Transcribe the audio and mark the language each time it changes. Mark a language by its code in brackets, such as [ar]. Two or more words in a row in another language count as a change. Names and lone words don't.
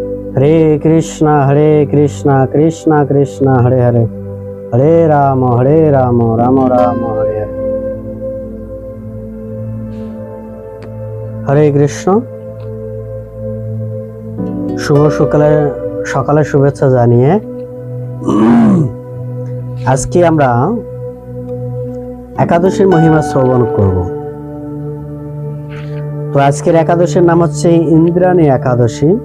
[bn] हरे कृष्णा कृष्णा कृष्णा हरे हरे, हरे राम राम राम हरे हरे। हरे कृष्ण। শুভ সকালে শুভেচ্ছা জানিয়ে আজকে আমরা একাদশীর মহিমা শ্রবণ করব। তো আজকের একাদশীর নাম হচ্ছে ইন্দ্রাণী একাদশী।